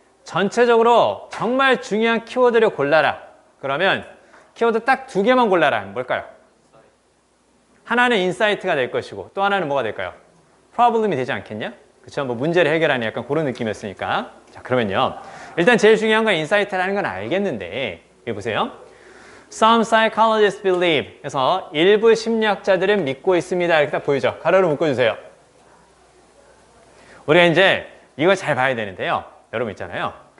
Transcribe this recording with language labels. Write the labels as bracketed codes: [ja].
[ko] 전체적으로 정말 중요한 키워드를 골라라. 그러면 키워드 딱 2개만 골라라. 뭘까요? 하나는 인사이트가 될 것이고 또 하나는 뭐가 될까요? 프로블럼이 되지 않겠냐? 그렇죠? 뭐 문제를 해결하는 약간 그런 느낌이었으니까. 자, 그러면요. 일단 제일 중요한 건 인사이트라는 건 알겠는데 여기 보세요. [en] Some psychologists believe. [ko] 그래서 일부 심리학자들은 믿고 있습니다. 이렇게 딱 보이죠? 가로로 묶어주세요. 우리가 이제 이걸 잘 봐야 되는데요. 여러분 있잖아요.